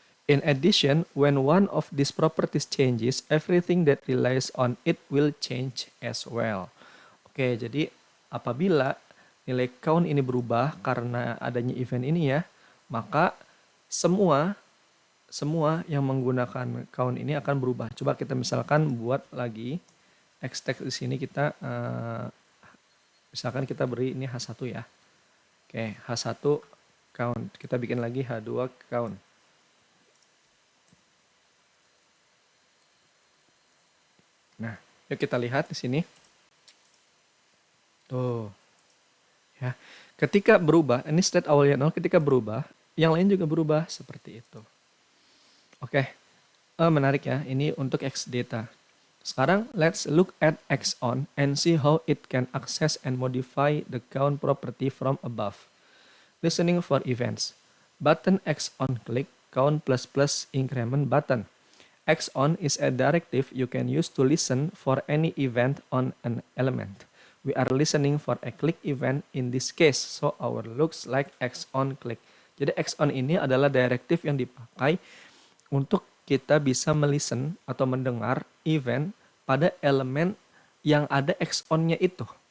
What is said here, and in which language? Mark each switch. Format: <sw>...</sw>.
<en>In addition, when one of these properties changes, everything that relies on it will change as well.</en> <id>Oke, jadi apabila nilai count ini berubah karena adanya event ini ya, maka semua yang menggunakan count ini akan berubah. Coba kita misalkan buat lagi Xtext di sini, kita misalkan kita beri ini H1 ya. Oke, H1 count. Kita bikin lagi H2 count. Nah, yuk kita lihat di sini. Tuh, ya. Ketika berubah, ini state awalnya 0, ketika berubah, yang lain juga berubah seperti itu. Oke, menarik ya, ini untuk X data. Sekarang</id> <en>let's look at X on and see how it can access and modify the count property from above. Listening for events. Button X on click count plus plus increment button. X on is a directive you can use to listen for any event on an element. We are listening for a click event in this case, so our looks like X on click.</en> <id>Jadi X on ini adalah directive yang dipakai untuk kita bisa melisten atau mendengar event pada elemen yang ada X on-nya itu.</id>